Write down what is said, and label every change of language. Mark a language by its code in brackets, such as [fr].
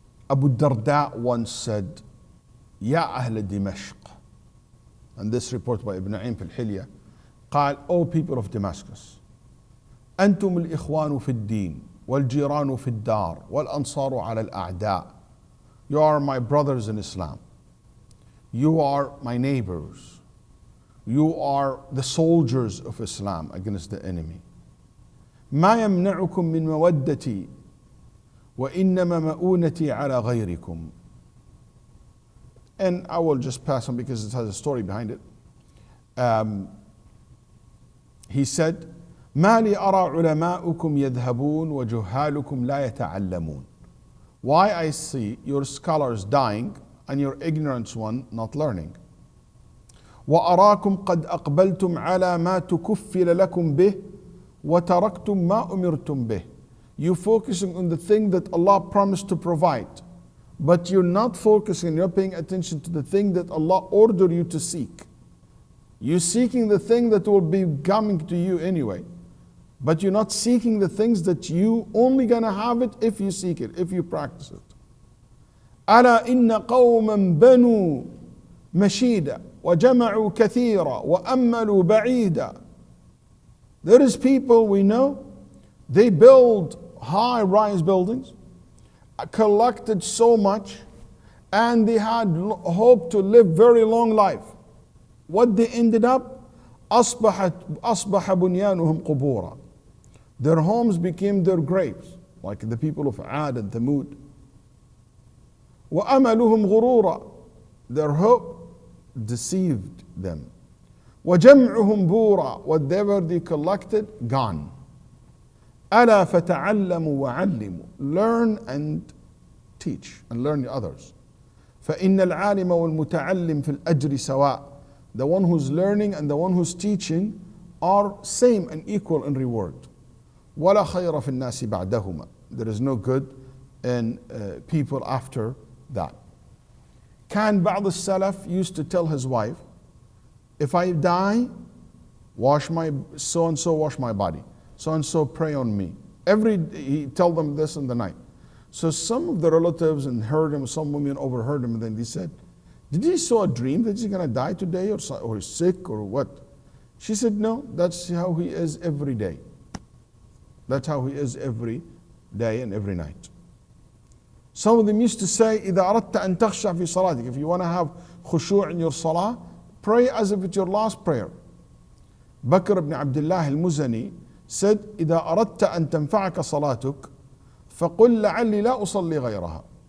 [en] Abu Darda once said, [ar] يا أهل دمشق, [en] and this report by Ibn Na'im [ar] في الحلية, قال, [en] O people of Damascus, [ar] أنتم الإخوان في الدين والجيران في الدار والأنصار على الأعداء. [en] You are my brothers in Islam. You are my neighbors. You are the soldiers of Islam against the enemy. [ar] ما يمنعكم من مودتي وإنما مؤونتي على غيركم. [en] And I will just pass on because it has a story behind it. He said, [ar] ما لي أرى علماؤكم يذهبون وجهالكم لا يتعلمون. [en] Why I see your scholars dying and your ignorant one not learning. [ar] وأراكم قد أقبلتم على ما تكفل لكم به وتركتم ما أمرتم به. [en] You focusing on the thing that Allah promised to provide, but you're not focusing, you're paying attention to the thing that Allah ordered you to seek. You're seeking the thing that will be coming to you anyway, but you're not seeking the things that you only gonna have it if you seek it, if you practice it. [ar] ألا إن قوما بنوا مشيدا وجمعوا كثيرا وأملوا بعيدا. [en] There is people we know, they build high-rise buildings, collected so much, and they had hope to live very long life. What they ended up, [ar] أصبح بنيانهم قبورا. [en] Their homes became their graves, like the people of Ad and Thamud. [ar] وأملهم غرورا. [en] Their hope deceived them. [ar] وجمعهم بورا. [en] Whatever they collected, gone. [ar] ألا فتعلموا وعلموا. [en] Learn and teach and learn the others. [ar] فإن العالم والمتعلم في الأجر سواء. [en] The one who's learning and the one who's teaching are same and equal in reward. [ar] ولا خير في الناس بعدهما. [en] There is no good in people after that. [ar] كان بعض السلف [en] used to tell his wife, if I die, wash my so and so wash my body, so and so pray on me. He tell them this in the night. So some of the relatives and heard him, some women overheard him, and then they said, did he saw a dream that he's going to die today or he's sick or what? She said, no, that's how he is every day. That's how he is every day and every night. Some of them used to say, [ar] إذا أردت أن تخشع في صلاتك, [en] if you want to have khushu' in your salah, pray as if it's your last prayer. Bakr ibn Abdullah al-Muzani said, [ar] إذا أردت أن تنفعك صلاتك فقل لعلي لا أصلي غيرها.